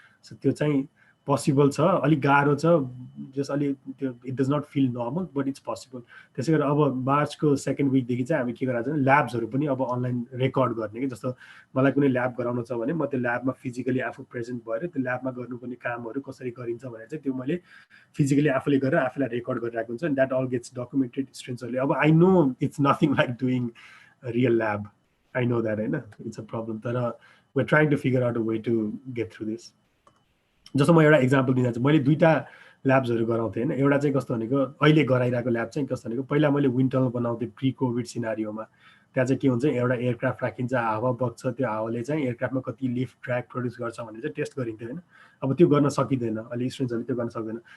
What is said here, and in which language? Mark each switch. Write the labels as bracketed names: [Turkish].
[Nepali] So त्यो चाहिँ possible छ, अलिक गाह्रो छ, जस अलि त्यो [English] It does not feel normal but it's possible. [Nepali] त्यसै गरेर अब मार्चको सेकेन्ड विकदेखि चाहिँ हामी के गराएको छ भने ल्याब्सहरू पनि अब अनलाइन रेकर्ड गर्ने कि, जस्तो मलाई कुनै ल्याब गराउनु छ भने म त्यो ल्याबमा फिजिकली आफू प्रेजेन्ट भएर त्यो ल्याबमा गर्नुपर्ने कामहरू कसरी गरिन्छ भनेर चाहिँ त्यो मैले फिजिकली आफूले गरेर आफूलाई रेकर्ड गरिरहेको हुन्छ। [English] That all gets documented स्टुडेन्ट्सहरूले। अब I know it's nothing like doing real lab, I know that [Nepali] होइन, [English] it's a problem, [Nepali] तर [English] We are trying to figure out a way to get through this. [Nepali] जस्तो म एउटा example दिन चाहन्छु, मैले 2टा ल्याब्सहरू गराउँथेँ होइन। एउटा चाहिँ कस्तो भनेको अहिले गराइरहेको ल्याब चाहिँ कस्तो भनेको पहिला मैले विन्टरमा बनाउँथेँ प्री कोभिड सिनारियोमा, त्यहाँ चाहिँ के हुन्छ एउटा एयरक्राफ्ट राखिन्छ, हावा बग्छ, त्यो हावाले चाहिँ एयरक्राफ्टमा कति लिफ्ट ड्र्याग प्रोड्युस गर्छ भनेर चाहिँ टेस्ट गरिन्थ्यो होइन। अब त्यो गर्न सकिँदैन, अहिले स्टुडेन्ट्सहरूले त्यो गर्न सक्दैन।